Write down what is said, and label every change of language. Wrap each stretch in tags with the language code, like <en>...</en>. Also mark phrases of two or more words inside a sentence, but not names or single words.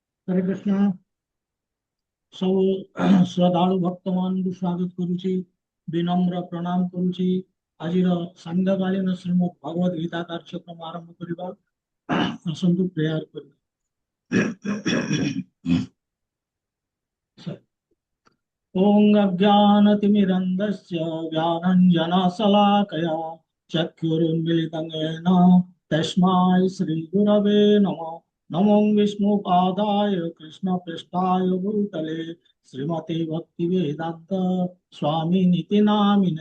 <or>ହରେ କୃଷ୍ଣ। ସବୁ ଶ୍ରଦ୍ଧାଳୁ ଭକ୍ତ ମାନ ସ୍ୱାଗତ କରୁଛି, ବିନମ୍ର ପ୍ରଣାମ କରୁଛି। ଆଜିର ସନ୍ଧ୍ୟାକାଳୀନ ଶ୍ରୀମଦ୍ ଭଗବଦ ଗୀତା କାର୍ଯ୍ୟକ୍ରମ ଆରମ୍ଭ କରିବା। ଆସନ୍ତୁ ପ୍ରେୟର କରିବା।</or> <sa>ओम अज्ञानतिमिरन्धस्य ज्ञानञ्जनशलाकया चक्षुरुन्मीलितं येन तस्मै श्रीगुरवे नमः। नमो विष्णुपादाय कृष्णपृष्ठाय भूतले श्रीमते भक्तिवेदान्त स्वामिनिति नामिने।</sa>